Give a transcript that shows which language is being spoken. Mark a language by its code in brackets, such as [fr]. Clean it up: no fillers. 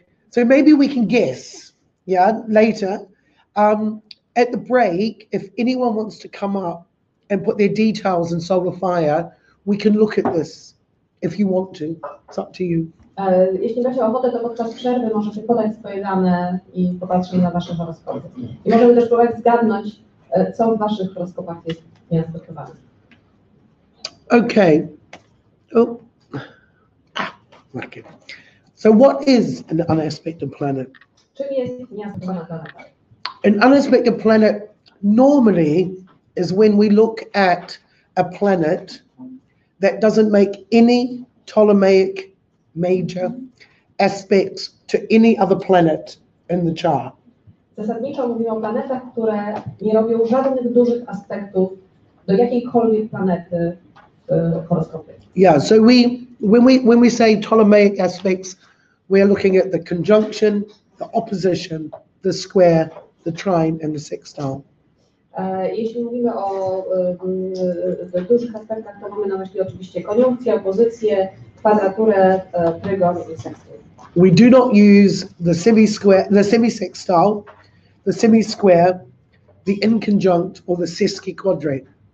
[en] So maybe we can guess, yeah, later. At the break, if anyone wants to come up and put their details in solar fire, we can look at this if you want to. It's up to you. [pl] Jeśli macie ochotę, to podczas przerwy możecie podać swoje dane i popatrzeć na Wasze horoskopy. I możemy też próbować zgadnąć, co w Waszych horoskopach jest nieaspektowane. [en] Okay. Oh. Okay. So what is an unaspected planet? [pl] Czym jest nieaspektowana planeta? [en] An unaspected planet normally is when we look at a planet that doesn't make any Ptolemaic major aspects to any other planet in the chart. [pl] Zasadniczo mówimy o planetach, które nie robią żadnych dużych aspektów do jakiejkolwiek planety w horoskopie. [en] Yeah, so when we say Ptolemaic aspects, we are looking at the conjunction, the opposition, the square, the trine and the sextile. [pl] Jeśli mówimy o dużych aspektach, to mamy na myśli oczywiście koniunkcję, opozycję, kwadraturę, trygon i sekstyl. [en] We do not use the semi-square, the semi-sextile, the semi-square, the inconjunct or the sesquiquadrate.